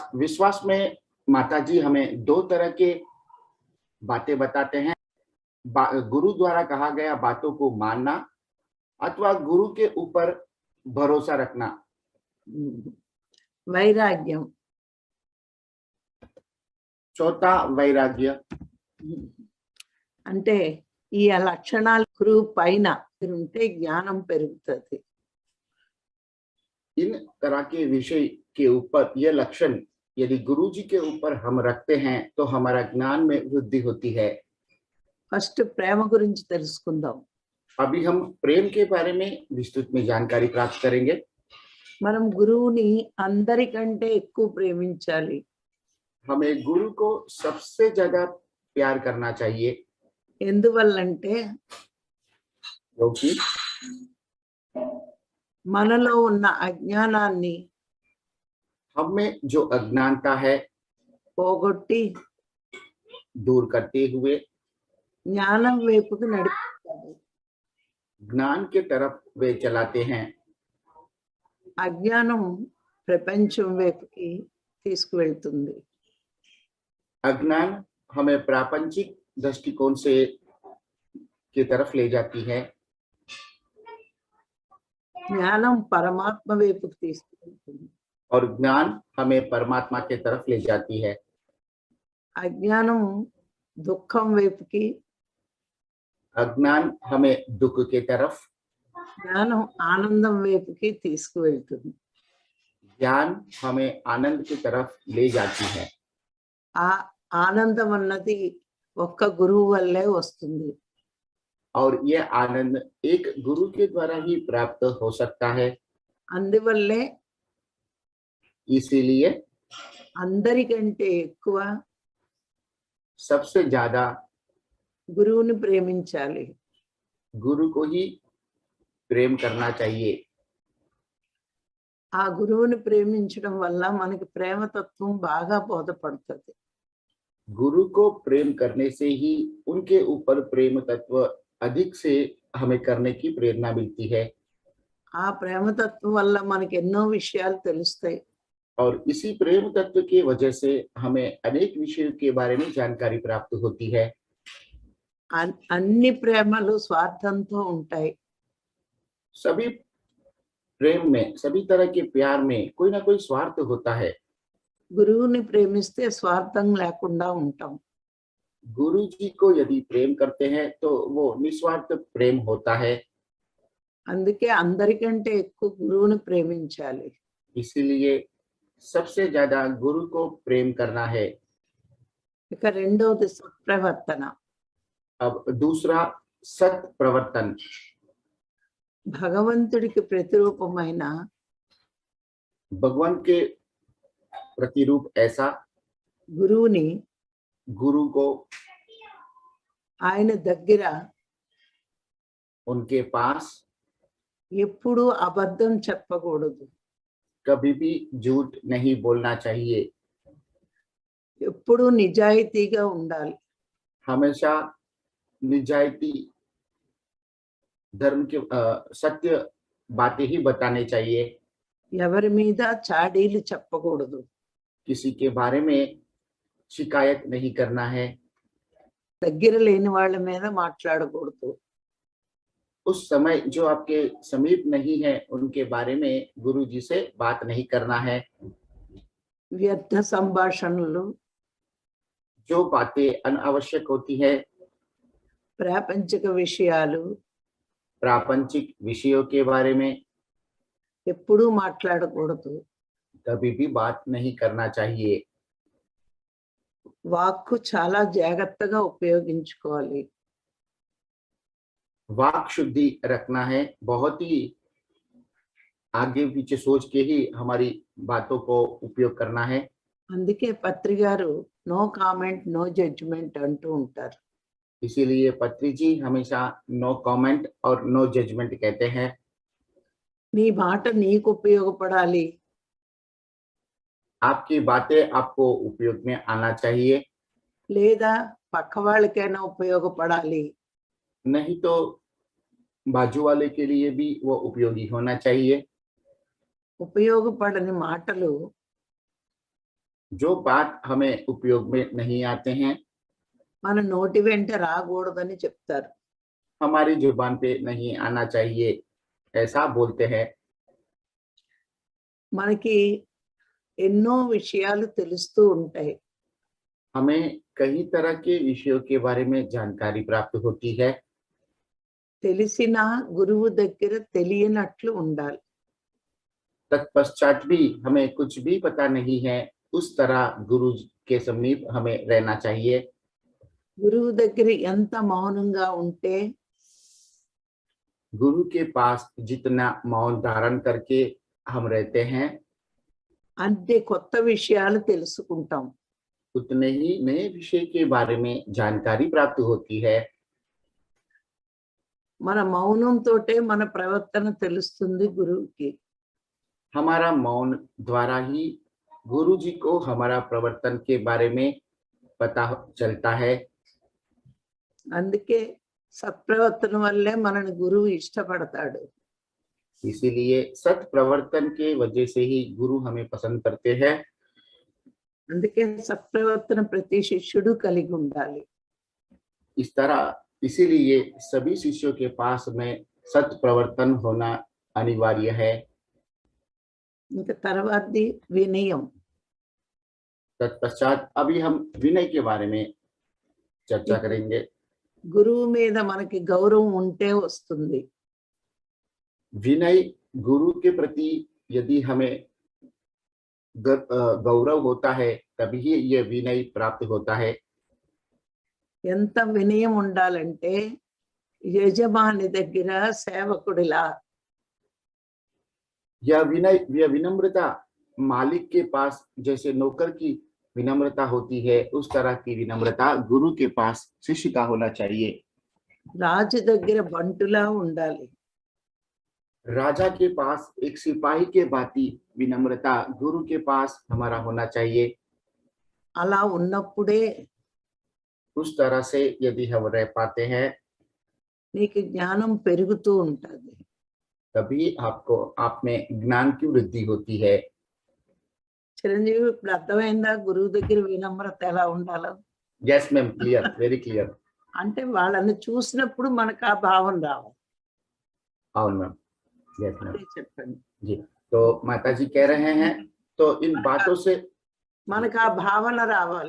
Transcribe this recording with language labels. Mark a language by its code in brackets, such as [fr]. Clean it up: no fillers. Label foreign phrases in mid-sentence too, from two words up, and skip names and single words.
[hi] विश्वास में माता जी हमें दो तरह के बातें बताते हैं। गुरु द्वारा कहा गया बातों को मानना अथवा गुरु के ऊपर भरोसा रखना। [te] వైరాగ్యం, [hi] चौथा वैराग्य। [te] అంటే ఈ లక్షణాలు గురువు పైన ఉంటే జ్ఞానం పెరుగుతుంది. [hi] इन तरह के विषय के ऊपर यह लक्षण यदि गुरु जी के ऊपर हम रखते हैं तो हमारा ज्ञान में वृद्धि होती है। [te] ఫస్ట్ ప్రేమ గురించి తెలుసుకుందాం. [hi] अभी हम प्रेम के बारे में विस्तृत में जानकारी प्राप्त करेंगे। [te] మనం గురువుని అందరికంటే ఎక్కువ ప్రేమించాలి. [hi] हमें गुरु को सबसे ज्यादा प्यार करना चाहिए। [te] ఎందువల్లంటే [hi] क्योंकि [te] మనలో ఉన్న అజ్ఞానాన్ని [hi] हम में जो अज्ञानता है [te] పోగొట్టి [hi] दूर करते हुए [te] జ్ఞానం వైపుకు నడిపిస్తాడు. [hi] ज्ञान के तरफ वे चलाते हैं। [te] అజ్ఞానం ప్రపంచం వైపుకి తీసుకువెళ్తుంది. [hi] अज्ञान हमें प्रापंचिक दृष्टिकोण से की तरफ ले जाती है। [te] జ్ఞానం పరమాత్మ వైపుకి తీసుకువెళ్తుంది. [hi] और ज्ञान हमें परमात्मा के तरफ ले जाती है। [te] అజ్ఞానం దుఃఖం వైపుకి, [hi] अज्ञान हमें दुख के तरफ, [te] జ్ఞానం ఆనందం వైపుకి తీసుకువెళ్తుంది. [hi] ज्ञान हमें आनंद की तरफ ले जाती है। [te] ఆ ఆనందం అన్నది ఒక్క గురువు వల్లే వస్తుంది. [hi] और ये आनंद एक गुरु के द्वारा ही प्राप्त हो सकता है। [te] అందువల్లే [hi] इसीलिए [te] అందరికంటే ఎక్కువ [hi] सबसे ज्यादा [te] గురువుని ప్రేమించాలి. [hi] गुरु को ही प्रेम करना चाहिए। [te] ఆ గురువుని ప్రేమించడం వల్ల మనకి ప్రేమతత్వం బాగా బోధపడుతుంది. [hi] गुरु को प्रेम करने से ही उनके ऊपर प्रेम तत्व अधिक से हमें करने की प्रेरणा मिलती है। [te] ఆ ప్రేమతత్వం వల్ల మనకి ఎన్నో విషయాలు తెలుస్తాయి. [hi] और इसी प्रेम तत्व की वजह से हमें अनेक विषयों के बारे में जानकारी प्राप्त होती है। [te] అన్ని ప్రేమలు స్వార్థంతో ఉంటాయి. [hi] सभी प्रेम में, सभी तरह के प्यार में कोई ना कोई स्वार्थ होता है। [te] గురువుని ప్రేమిస్తే స్వార్థం లేకుండా ఉంటాం. [hi] गुरु जी को यदि प्रेम करते हैं तो वो निस्वार्थ प्रेम होता है। [te] అందుకే అందరికంటే ఎక్కువ గురువుని ప్రేమించాలి. [hi] इसीलिए सबसे ज्यादा गुरु को प्रेम करना है। [te] ఇక రెండవది సత్ప్రవర్తన. [hi] अब दूसरा सत प्रवर्तन। [te] భగవంతుడికి ప్రతిరూపమైన [hi] भगवान के प्रतिरूप ऐसा [te] గురువుని [hi] गुरु को [te] ఆయన దగ్గర [hi] उनके पास [te] ఎప్పుడూ అబద్ధం చెప్పకూడదు. [hi] कभी भी झूठ नहीं बोलना चाहिए। [te] ఎప్పుడూ నిజాయితీగా ఉండాలి. [hi] हमेशा निजायती धर्म के सत्य बातें ही बताने चाहिए। [te] ఎవరి మీద చాడీలు చెప్పకూడదు. [hi] किसी के बारे में शिकायत नहीं करना है। [te] దగ్గర లేని వాళ్ళ మీద మాట్లాడకూడదు. [hi] उस समय जो आपके समीप नहीं है उनके बारे में गुरु जी से बात नहीं करना है। [te] వ్యర్థ సంభాషణలు, [hi] जो बातें अनावश्यक होती है, [te] ప్రాపంచిక విషయాలు [hi] प्रापंचिक विषयों के बारे में [te] ఎప్పుడూ మాట్లాడకూడదు. [hi] कभी भी बात नहीं करना चाहिए। [te] వాక్కు చాలా జాగ్రత్తగా ఉపయోగించుకోవాలి. [hi] वाक शुद्धि रखना है। बहुत ही आगे पीछे सोच के ही हमारी बातों को उपयोग करना है। [te] అందుకే పత్రి గారు [en] no comment no judgement [te] అంటూ ఉంటారు. [hi] इसीलिए पत्री जी हमेशा [en] no comment [hi] और [en] no judgement [hi] कहते हैं। [te] నీ మాట నీకు ఉపయోగపడాలి, [hi] आपकी बातें आपको उपयोग में आना चाहिए, [te] లేదా పక్క వాళ్ళకైనా ఉపయోగపడాలి. [hi] नहीं तो बाजू वाले के लिए भी वो उपयोगी होना चाहिए। [te] ఉపయోగపడని మాటలు [hi] जो बात हमें उपयोग में नहीं आते हैं [te] మన నోటి వెంట రాకూడదని చెప్తారు. [hi] हमारी जुबान पे नहीं आना चाहिए, ऐसा बोलते हैं। [te] మనకి ఎన్నో విషయాలు తెలుస్తూ ఉంటాయి. [hi] हमें कई तरह के विषयों के बारे में जानकारी प्राप्त होती है। [te] తెలిసిన గురువు దగ్గర తెలియనట్లు ఉండాలి. [hi] तत्पश्चात भी हमें कुछ भी पता नहीं है, उस तरह गुरु के समीप हमें रहना चाहिए। [te] గురువు దగ్గర ఎంత మౌనంగా ఉంటే [hi] गुरु के पास जितना मौन धारण करके हम रहते हैं, [te] అంతే కొత్త విషయాలు తెలుసుకుంటాం. [hi] उतने ही नए विषय के बारे में जानकारी प्राप्त होती है। [te] మన మౌనంతోటే మన ప్రవర్తన తెలుస్తుంది గురువుకి. [hi] हमारा मौन द्वारा ही गुरु जी को हमारा प्रवर्तन के बारे में पता चलता है। [te] అందుకే సత్ప్రవర్తన వల్లే మనని గురువు ఇష్టపడతాడు. [hi] इसीलिए सत प्रवर्तन के वजह से ही गुरु हमें पसंद करते हैं। [te] అందుకే సత్ప్రవర్తన ప్రతి శిష్యుడు కలిగి ఉండాలి. [hi] इस तरह इसीलिए सभी शिष्यों के पास में सत प्रवर्तन होना अनिवार्य है। [te] ఇంకా తర్వాతది వినయం. [hi] तत्पश्चात अभी हम विनय के बारे में चर्चा करेंगे। [te] గురువు మీద మనకి గౌరవం ఉంటే వస్తుంది. [hi] विनय गुरु के प्रति यदि हमें गौरव होता है तभी ये विनय प्राप्त होता है। [te] ఎంత వినయం ఉండాలంటే యజమాని దగ్గర సేవకుడిలా, [hi] यह विनम्रता मालिक के पास जैसे नौकर की विनम्रता होती है, उस तरह की विनम्रता गुरु के पास शिष्य का होना चाहिए। [te] రాజు దగ్గర బంటులా ఉండాలి. [hi] राजा के पास एक सिपाही के भांति विनम्रता गुरु के पास हमारा होना चाहिए। [te] అలా ఉన్నప్పుడే [hi] उस तरह से यदि हम रह पाते हैं [te] నీకు జ్ఞానం పెరుగుతూ ఉంటుంది. [hi] तभी आपको आप में ज्ञान की वृद्धि होती है। [te] చిరంజీవి ఇప్పుడు అర్థమైందా గురువు దగ్గర వినమ్రత ఎలా ఉండాలో? [en] yes ma'am, clear, very clear. [te] అంటే వాళ్ళని చూసినప్పుడు మనకు ఆ భావం రావాలి. [en] అవును ma'am, yes ma'am [te] అదే చెప్పండి. [hi] जी। तो माता जी कह रहे हैं, तो इन बातों से [te] మనకు ఆ భావన రావాలి.